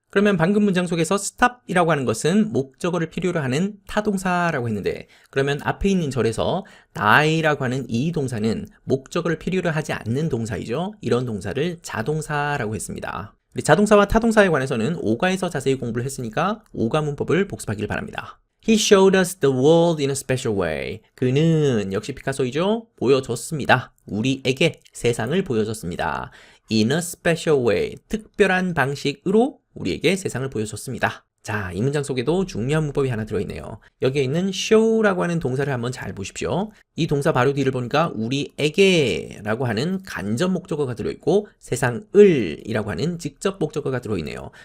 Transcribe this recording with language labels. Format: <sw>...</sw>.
<ko>그러면 방금 문장 속에서 stop이라고 하는 것은 목적어를 필요로 하는 타동사라고 했는데 그러면 앞에 있는 절에서 die라고 하는 이 동사는 목적어를 필요로 하지 않는 동사이죠. 이런 동사를 자동사라고 했습니다. 우리 자동사와 타동사에 관해서는 5가에서 자세히 공부를 했으니까 5가 문법을 복습하길 바랍니다.</ko> <en>He showed us the world in a special way.</en> <ko>그는 역시 피카소이죠. 보여줬습니다. 우리에게 세상을 보여줬습니다.</ko> <en>In a special way.</en> <ko>특별한 방식으로 우리에게 세상을 보여줬습니다. 자, 이 문장 속에도 중요한 문법이 하나 들어있네요. 여기에 있는 show라고 하는 동사를 한번 잘 보십시오. 이 동사 바로 뒤를 보니까 우리에게 라고 하는 간접 목적어가 들어있고 세상을 이라고 하는 직접 목적어가 들어있네요.</ko>